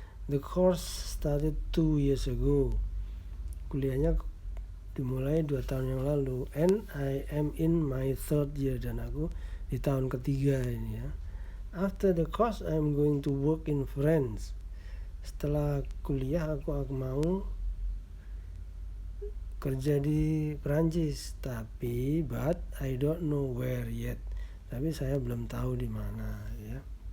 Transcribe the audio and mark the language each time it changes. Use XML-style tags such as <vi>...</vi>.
<en>The course started 2 years ago.</en> <id>Kuliahnya dimulai 2 tahun yang lalu.</id> <en>And I am in my 3rd year,</en> <id>dan aku di tahun ketiga ini ya.</id> <en>After the course I'm going to work in France.</en> <id>Setelah kuliah aku mau kerja di Perancis, tapi</id> <en>but I don't know where yet.</en> <id>Tapi saya belum tahu di mana ya.</id>